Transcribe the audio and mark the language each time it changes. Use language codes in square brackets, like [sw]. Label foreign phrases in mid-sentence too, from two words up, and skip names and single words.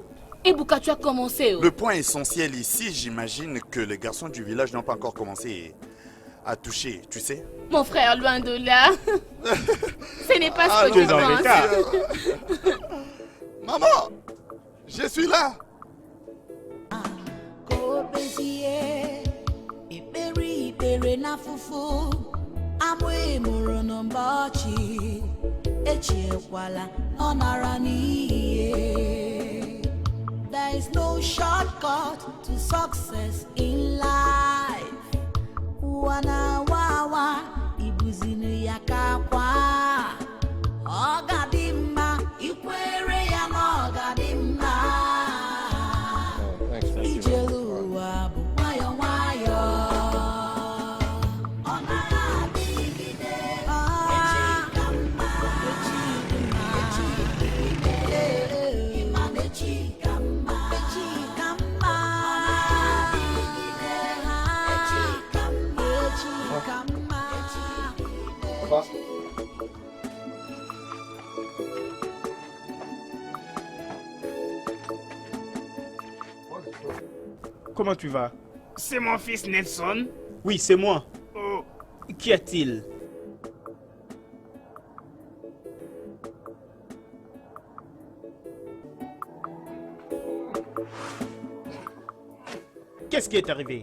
[fr] Et Bouka, tu as commencé. Oh. Le point essentiel ici, j'imagine que les garçons du village n'ont pas encore commencé à toucher, tu sais? Mon frère, loin de là. Ce n'est pas ce que tu es tu dans penses. l'écart. Maman, je suis là. [ig] Kobezie Ikpere ikpere n'afụfụ Amụ emuru n'ụbọchị Echiekwala ọ nara n'iyi. [en] There is no shortcut to success in life. [ig] Ụwa na-awa ibuzinu ya ka kwa. Ọ ga-adị mma ikwere ya na ọ ga-adị mma. Ijelu ụwa bụ nwayọ nwayọ. Ọ na-adịgide. Echi ka mma. Echi dị mma. Ịma na echi ka mma. Echi ka mma. Echi ka mma. Echi ka mma. [fr] Comment tu vas? C'est mon fils Nelson. Oui, c'est moi. Oh, Qu'y a-t-il? Qu'est-ce qui est arrivé?